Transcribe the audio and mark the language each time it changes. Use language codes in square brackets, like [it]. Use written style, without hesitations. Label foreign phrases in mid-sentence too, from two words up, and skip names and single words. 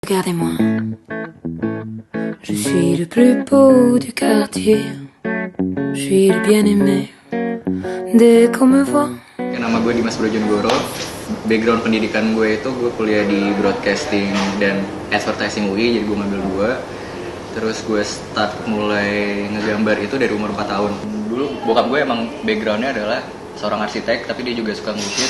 [fr] Regardez-moi, je suis le plus beau du quartier, je suis le bien-aimé dès qu'on me voit. [id] Nama gue Dimas Brojonegoro. Background pendidikan gue itu gue kuliah di broadcasting dan advertising UI, jadi gue ngambil dua. Terus gue start mulai ngegambar itu dari umur 4 tahun. Dulu bokap gue emang backgroundnya adalah seorang arsitek, tapi dia juga suka ngelukis.